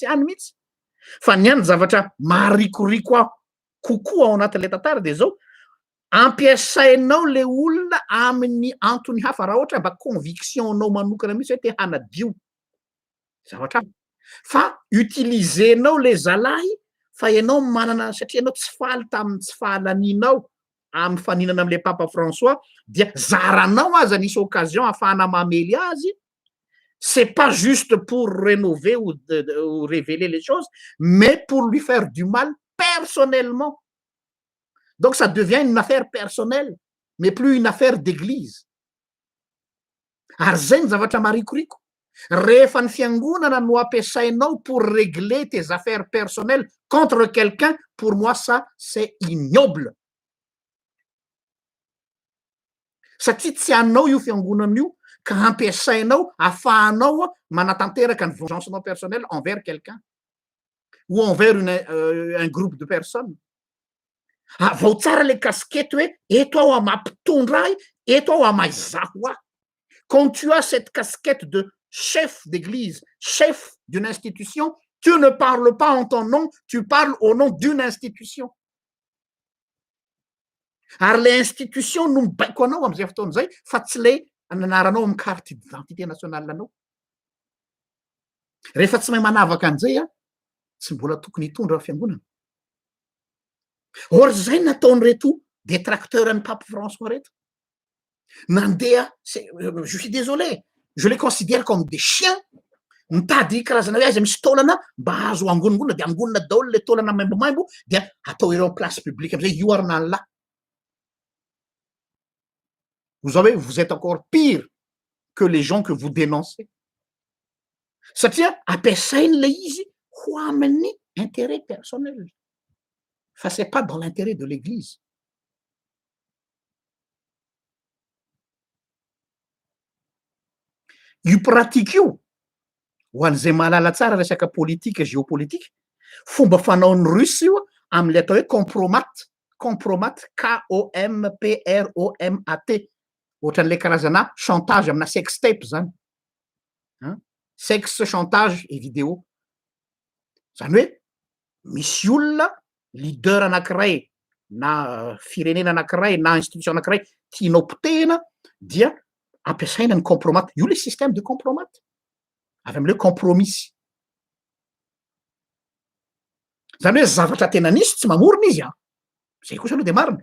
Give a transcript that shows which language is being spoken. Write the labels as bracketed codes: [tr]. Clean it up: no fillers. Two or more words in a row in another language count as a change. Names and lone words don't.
[mg] olana anao ratsy tsy any mihitsy fa ny any zavatra maharikoriko kokoa ao anatin'ilay tantara de zao ampiasainao le olona amin'ny antony hafa raha ohatra mba convictionnao manokana mihitsy hoe te hanadio zavatra fa utilisenao le zalahy fa ianao manana satria ianao tsy faly tamin'ny tsy fahalanianao amin'ny faninana am'le papa François dia zaranao aza nisy occasion ahafahana mamely azy. [fr] C'est pas juste pour rénover ou révéler les choses, mais pour lui faire du mal personnellement. Donc ça devient une affaire personnelle, mais plus une affaire d'église. [mg] Ary zay ny zavatra marikoriko. Rehefa ny fiangonana no ampiasainao [fr] pour régler tes affaires personnelles contre quelqu'un, pour moi ça c'est ignoble. [mg] Satria tsy anao io fiangonana io ka ampiasainao ahafahanao manatanteraka ny [fr] vengeance-nao personnelle envers quelqu'un ou envers un groupe de personnes. [mg] Vao tsara le casquette hoe eto aho amampitondra ahy, eto aho amaizaho ahy. [fr] Quand tu as cette casquette de chef d'église, chef d'une institution, tu ne parles pas en ton nom, tu parles au nom d'une institution. [mg] Ary le institution no mibaiko anao am'izay fotoana zay fa tsy le anaranao amin'ny [fr] carte d'identité nationale [mg] anao. Rehefa tsy mahay manavaka an'izay tsy mbola tokony hitondra fiangonana. Or zay nataon'reto détracteur an'ny pape François reto. Nandeha, [fr] je suis désolé, je les considère comme des chiens. [mg] Mitady karazana hoe aiza misy taolana mba azo angonongona de angonona daholo le taolana maimbomaimbo dia atao ireo [fr] place publique [mg] am'izay io arina an'la. [fr] Vous êtes encore pire que les gens que vous dénoncez. [mg] Satria ampiasainy le izy ho amin'ny [fr] intérêt personnel. Fa c'est pas dans l'intérêt de l'église. [mg] Io pratique io ho an'izay mahalala tsara resaka politika géopolitique, fomba fanaon'ny russe io am'le atao hoe compromat, Compromat. Ohatran'le karazana chantage amina [en] sex tape [mg] zany. [fr] Sexe, chantage et vidéo. [mg] Zany hoe misy olona leader anankiray na firenena anankiray na institution anankiray tianao potehina dia ampiasaina ny compromat. [fr] Io le système de compromat. [mg] Avy am'le compromis. Zany hoe zavatra tena nisy tsy mamorona izy zay kosa aloha de marina.